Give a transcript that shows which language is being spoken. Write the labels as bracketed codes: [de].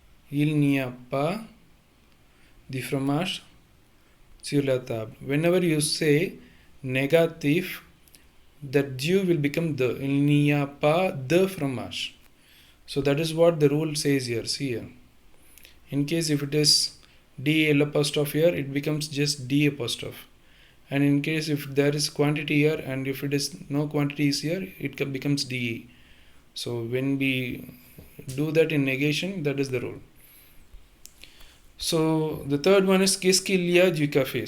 [fr] Il n'y a pas du fromage sur la table. [en] Whenever you say negative, that du will become the. [fr] Il n'y a pas de fromage. [en] So that is what the rule says here. See here. In case if it is D L apostrophe here, it becomes just D apostrophe. And in case if there is quantity here and if it is no quantity is here, it becomes DE. So when we do that in negation, that is the rule. So the third one is [fr] qu'est-ce qu'il y a du café?